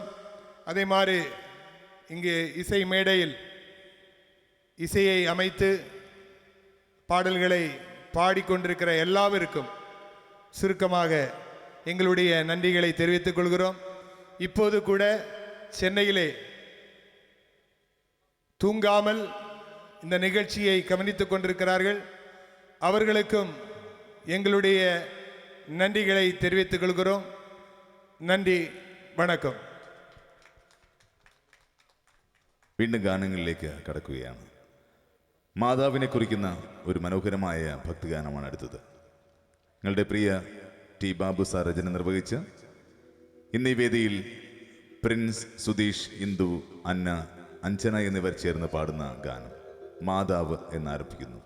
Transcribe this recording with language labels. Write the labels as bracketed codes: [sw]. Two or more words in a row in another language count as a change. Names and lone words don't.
[ta] அதே மாதிரி இங்கே இசை மேடையில் இசையை அமைத்து பாடல்களை பாடிக்கொண்டிருக்கிற எல்லாருக்கும் சுருக்கமாக எங்களுடைய நன்றிகளை தெரிவித்துக் கொள்கிறோம். இப்போது கூட சென்னையிலே தூங்காமல் இந்த நிகழ்ச்சியை கவனித்துக் கொண்டிருக்கிறார்கள். அவர்களுக்கும் எங்களுடைய நன்றிகளை தெரிவித்துக் கொள்கிறோம். [ml] നന്ദി, വണക്കം. വീണ്ടും ഗാനങ്ങളിലേക്ക് കടക്കുകയാണ്. മാതാവിനെ കുറിക്കുന്ന ഒരു മനോഹരമായ ഭക്തിഗാനമാണ് അടുത്തത്. നിങ്ങളുടെ പ്രിയ ടി ബാബു സാർ രചന നിർവഹിച്ച് ഇന്ന് ഈ വേദിയിൽ പ്രിൻസ്, സുധീഷ്, ഇന്ദു, അന്ന, അഞ്ജന എന്നിവർ ചേർന്ന് പാടുന്ന ഗാനം മാതാവ് എന്നാരംഭിക്കുന്നു.